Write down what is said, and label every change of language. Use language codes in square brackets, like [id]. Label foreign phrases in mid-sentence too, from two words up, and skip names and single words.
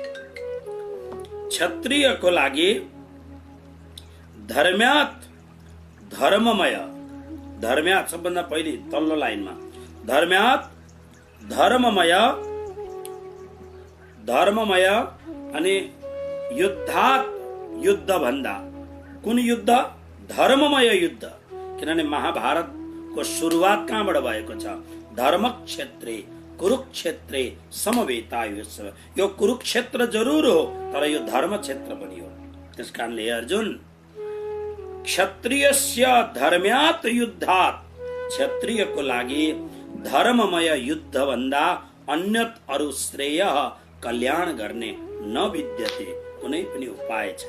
[ne] धर्म्यात् धर्ममय, धर्म्यात सबभन्दा पहिले तल्लो लाइनमा धर्म्यात धर्ममय, धर्ममय अनि युद्धात, युद्ध भन्दा कुन युद्ध? धर्ममय युद्ध। किनभने महाभारतको सुरुवात कहाँबाट भएको छ? [sa] धर्म क्षेत्रे कुरुक्षेत्रे समवेतायुः। [ne] यो कुरुक्षेत्र जरुर हो तर यो धर्म क्षेत्र पनि हो। त्यसकारणले अर्जुन, [sa] क्षत्रियस्य धर्म्यात युद्धात, [ne] क्षत्रियको लागि धर्ममय युद्ध भन्दा अन्यत अरु श्रेय कल्याण गर्ने नविद्यते, कुनै पनि उपाय छैन।